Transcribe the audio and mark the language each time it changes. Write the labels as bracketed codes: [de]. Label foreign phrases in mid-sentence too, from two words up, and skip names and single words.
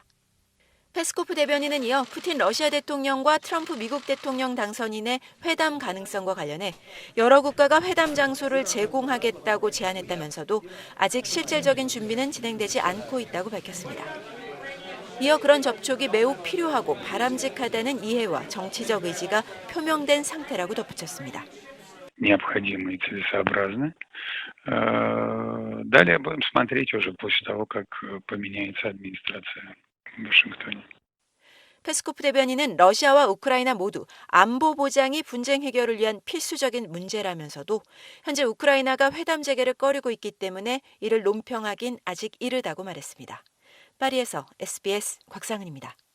[ko] 페스코프 대변인은 이어 푸틴 러시아 대통령과 트럼프 미국 대통령 당선인의 회담 가능성과 관련해 여러 국가가 회담 장소를 제공하겠다고 제안했다면서도 아직 실질적인 준비는 진행되지 않고 있다고 밝혔습니다. 이어 그런 접촉이 매우 필요하고 바람직하다는 이해와 정치적 의지가 표명된 상태라고 덧붙였습니다. [ru] необходимы и целесообразны. Далее будем смотреть уже после того, как поменяется администрация в Вашингтоне. [ko] 페스코프 대변인은 러시아와 우크라이나 모두 안보 보장이 분쟁 해결을 위한 필수적인 문제라면서도 현재 우크라이나가 회담 재개를 꺼리고 있기 때문에 이를 논평하긴 아직 이르다고 말했습니다. 파리에서 SBS 곽상은입니다.